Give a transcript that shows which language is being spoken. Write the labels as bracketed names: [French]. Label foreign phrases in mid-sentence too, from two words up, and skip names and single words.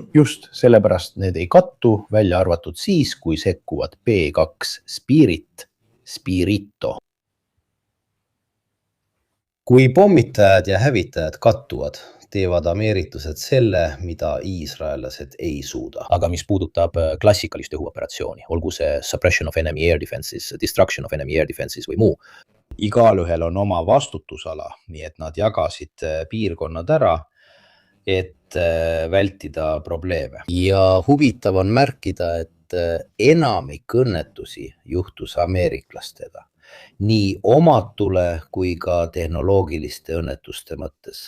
[Estonian] Just, sellepärast need ei kattu, välja arvatud siis, kui sekkuvad B2 Spirit, Spirito. Kui pommitajad ja hävitajad kattuvad, teevad ameeriklased selle, mida iisraellased ei suuda. Aga mis puudutab klassikalist õhuoperatsiooni, olgu see [English] suppression of enemy air defenses, destruction of enemy air defenses [Estonian] või muu, igalühel on oma vastutusala, nii et nad jagasid piirkonnad ära, et vältida probleeme. Ja huvitav on märkida, et enamik õnnetusi juhtus ameeriklastega, nii omatule kui ka tehnoloogiliste õnnetuste mõttes.